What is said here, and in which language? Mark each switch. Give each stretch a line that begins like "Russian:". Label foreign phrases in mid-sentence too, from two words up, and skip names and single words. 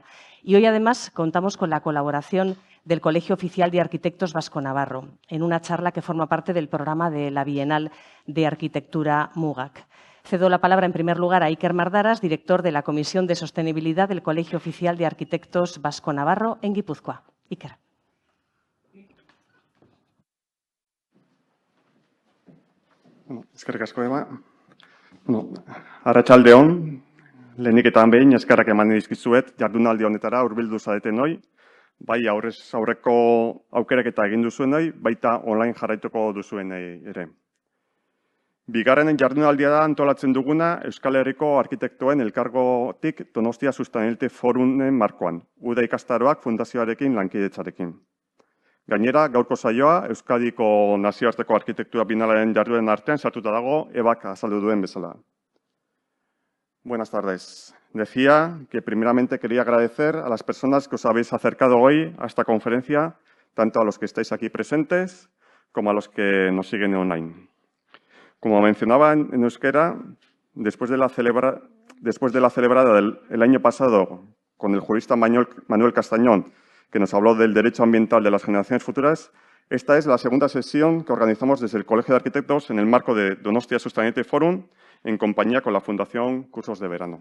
Spanish: Y hoy, además, contamos con la colaboración del Colegio Oficial de Arquitectos Vasco-Navarro, en una charla que forma parte del programa de la Bienal de Arquitectura MUGAC. Cedo la palabra, en primer lugar, a Iker Mardaras, director de la Comisión de Sostenibilidad del Colegio Oficial de Arquitectos Vasco-Navarro en Guipúzcoa. Iker.
Basque: Eskerrik asko, Ema. Arratsaldeon, lehenik eta behin eskerrak eman dizkizuet jardunaldi honetara hurbildu zareten hoi, bai aurrez aurreko aukeraketa egin duzuenoi, baita online jarraituko duzuenei ere. Bigarren jardunaldia da antolatzen duguna Euskal Herriko Arkitektoen Elkargotik Donostia Sustainability Forumen markoan, UDA ikastaroak fundazioarekin lankidetzarekin. Gainera, gaurko saioa Euskadiko nazioarteko arkitektura binalaren jarduen artean sartuta dago, Ebak azaldu duen bezala.
Spanish: Buenas tardes. Decía que primeramente quería agradecer a las personas que os habéis acercado hoy a esta conferencia, tanto a los que estáis aquí presentes como a los que nos siguen online. Como mencionaba en euskera, después de la celebrada el año pasado con el jurista Manuel Castañón, que nos habló del derecho ambiental de las generaciones futuras, esta es la segunda sesión que organizamos desde el Colegio de Arquitectos en el marco de Donostia Sustainability Forum, en compañía con la Fundación Cursos de Verano.